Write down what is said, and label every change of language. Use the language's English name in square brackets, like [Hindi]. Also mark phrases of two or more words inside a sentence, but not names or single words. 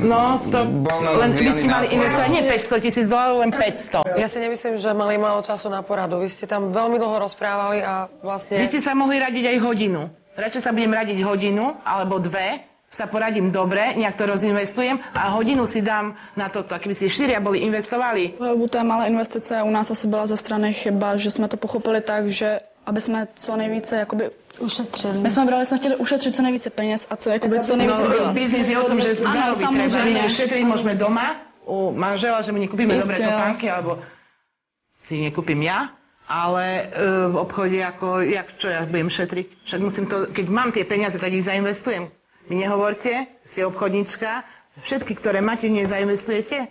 [Slovak] No, to len vy ste mali investovať nie $500,000, len 500. Ja si nemyslím, že mali málo času na poradu. Vy ste tam veľmi dlho rozprávali a vlastne... Vy ste sa mohli radiť aj hodinu. Radšej sa budem radiť hodinu, alebo 2, sa poradím dobre, nejak to rozinvestujem a hodinu si dám na toto. Keby si 4 boli investovali. [Czech] U té malé investice u nás asi byla ze strany chyba, že jsme to pochopili tak, že aby jsme co nejvíce jakoby ušetřili. My jsme chtěli ušetřit co nejvíce peněz a co jakoby co nejvíce dělat. [Slovak] Biznis je o tom, že zarobiť treba. My šetriť môžeme doma u manžela, že my nekúpime dobré topánky, alebo si nekúpim ja. Ale v obchode, čo ja budem šetriť? Však musím to, keď mám tie peniaze, tak ich zainvestujem. Mi nehovorte, ste obchodnička, všetky, ktoré máte, nezainvestujete?